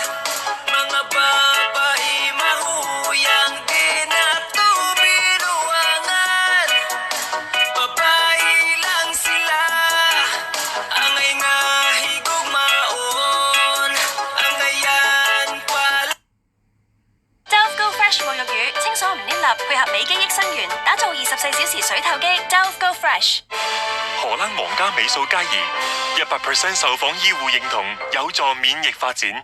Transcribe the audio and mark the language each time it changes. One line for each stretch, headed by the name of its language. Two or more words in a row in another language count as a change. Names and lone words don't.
Cebuano: Mga babae mahuyang, di na to binuangan. Babae lang sila, angay nga higugmaon. Angayan pala
Cantonese: 就 Go Fresh 沐浴乳清爽唔黏立，配合美肌益生元，打造24小時水透肌。Dove Go Fresh。荷蘭皇家美素佳怡，100% 受訪醫護認同，有助免疫發展。